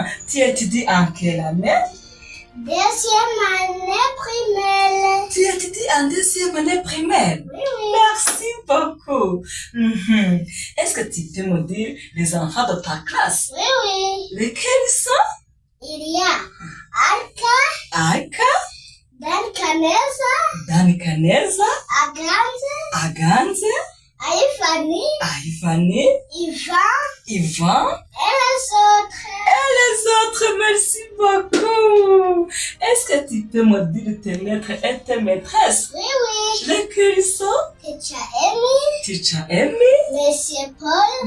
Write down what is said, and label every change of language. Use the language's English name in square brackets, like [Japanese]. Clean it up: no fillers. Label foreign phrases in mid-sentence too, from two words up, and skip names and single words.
[French] Tu étudies en quelle année? Deuxième année primaire. Tu étudies en deuxième année primaire. Oui. Merci beaucoup. Est-ce que tu peux me dire les enfants de ta classe? Oui. Lesquels sont? Il y a Alka, Aika, Dan Canesa, Caneza, Aganze, Aganze, Aifani, Aivani, Ivan et les autres. et les autres. Merci beaucoup. Est-ce que tu peux me dire tes maîtres et tes maîtresses? Oui. Lesquels sont? Teacher Amy, Teacher Amy, Monsieur Paul,